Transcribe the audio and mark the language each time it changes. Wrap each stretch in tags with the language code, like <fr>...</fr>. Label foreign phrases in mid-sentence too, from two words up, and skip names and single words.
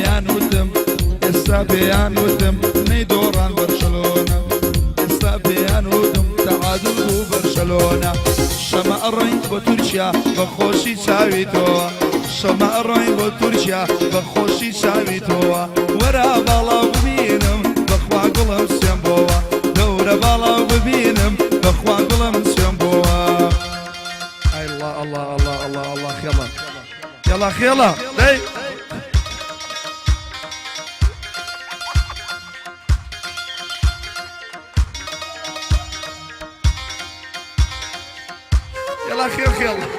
<ckb>پێیان وتم نەی دۆڕان بەرشەلۆنە ئێستا پێیان وتم تەعادڵ بوو بەرشە بارسلونا شەمە ئەڕۆین بۆ تورکیا بە خۆشی چاوی تۆوە شەمە ئەڕۆین بۆ تورکیا بە خۆشی چاوی تۆوە وەرە باڵاو ببینم بەخوا گوڵم سوێن بۆوە دەورە باڵاو ببینم بەخوا گوڵم سوێن بۆوە ئای الله الله الله الله الله خێڵە يلا خێڵە دەی</ckb> <ar>يلا خير خير</ar>